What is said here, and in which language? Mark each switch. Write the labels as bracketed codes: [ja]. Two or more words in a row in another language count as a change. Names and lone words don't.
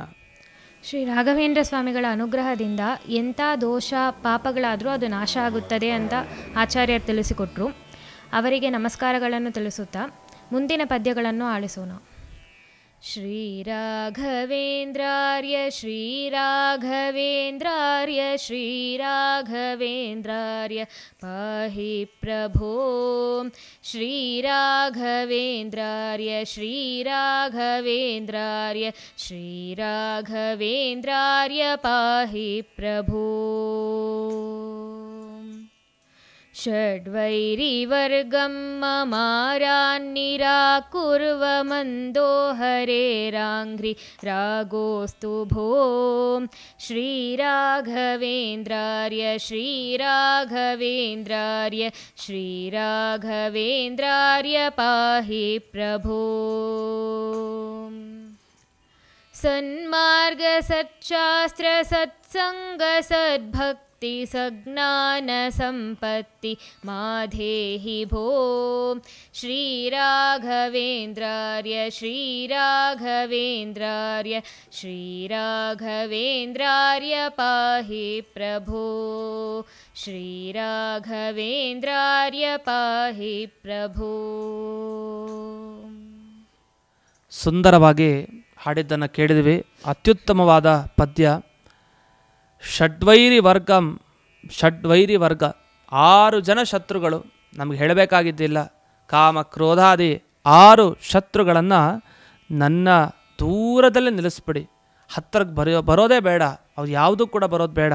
[kn] ಶ್ರೀ ರಾಘವೇಂದ್ರ ಸ್ವಾಮಿಗಳ ಅನುಗ್ರಹದಿಂದ ಎಂಥ ದೋಷ ಪಾಪಗಳಾದರೂ ಅದು ನಾಶ ಆಗುತ್ತದೆ ಅಂತ ಆಚಾರ್ಯರು ತಿಳಿಸಿಕೊಟ್ರು. ಅವರಿಗೆ ನಮಸ್ಕಾರಗಳನ್ನು ತಿಳಿಸುತ್ತಾ ಮುಂದಿನ ಪದ್ಯಗಳನ್ನು ಆಲಿಸೋಣ. [sa] ಶ್ರೀರಾಘವೇಂದ್ರಾರ್ಯ ಶ್ರೀರಾಘವೇಂದ್ರಾರ್ಯ ಶ್ರೀರಾಘವೇಂದ್ರಾರ್ಯ ಪಾಹಿ ಪ್ರಭೋ. ಶ್ರೀರಾಘವೇಂದ್ರಾರ್ಯ ಶ್ರೀರಾಘವೇಂದ್ರಾರ್ಯ ಶ್ರೀರಾಘವೇಂದ್ರಾರ್ಯ ಪಾಹಿ ಪ್ರಭೋ. ಷಡ್ವೈರಿವರ್ಗಂ ಮಮಾರಾನ್ನಿರಾಕುರ್ವ ಮಂದೋ ಹರೇರಾಂಘ್ರಿ ರಾಗೋಸ್ತು ಭೋ. ಶ್ರೀರಾಘವೇಂದ್ರಾರ್ಯ ಶ್ರೀರಾಘವೇಂದ್ರಾರ್ಯ ಶ್ರೀರಾಘವೇಂದ್ರಾರ್ಯ ಪಾಹಿ ಪ್ರಭೋ. ಸನ್ಮಾರ್ಗ ಸಚ್ಚಾಸ್ತ್ರ ಸತ್ಸಂಗ ಸದ್ಭಕ್ತಿ ಸಜ್ಞಾನ ಸಂಪತ್ತಿ ಮಾಧೇಹಿ ಭೋ. ಶ್ರೀರಾಘವೇಂದ್ರಾರ್ಯ ಶ್ರೀರಾಘವೇಂದ್ರಾರ್ಯ ಶ್ರೀರಾಘವೇಂದ್ರಾರ್ಯ ಪಾಹಿ ಪ್ರಭೋ. ಶ್ರೀರಾಘವೇಂದ್ರಾರ್ಯ ಪಾಹಿ ಪ್ರಭೋ. [kn] ಸುಂದರವಾಗಿ ಹಾಡಿದ್ದನ್ನು ಕೇಳಿದ್ವಿ. ಅತ್ಯುತ್ತಮವಾದ ಪದ್ಯ. ಷಡ್ವೈರಿ ವರ್ಗ 6 ಜನ ಶತ್ರುಗಳು. ನಮಗೆ ಹೇಳಬೇಕಾಗಿದ್ದಿಲ್ಲ. ಕಾಮ ಕ್ರೋಧಾದಿ 6 ಶತ್ರುಗಳನ್ನು ನನ್ನ ದೂರದಲ್ಲೇ ನಿಲ್ಲಿಸ್ಬಿಡಿ, ಹತ್ತಿರಕ್ಕೆ ಬರೋದೇ ಬೇಡ, ಅವ್ರು ಯಾವುದೂ ಕೂಡ ಬರೋದು ಬೇಡ.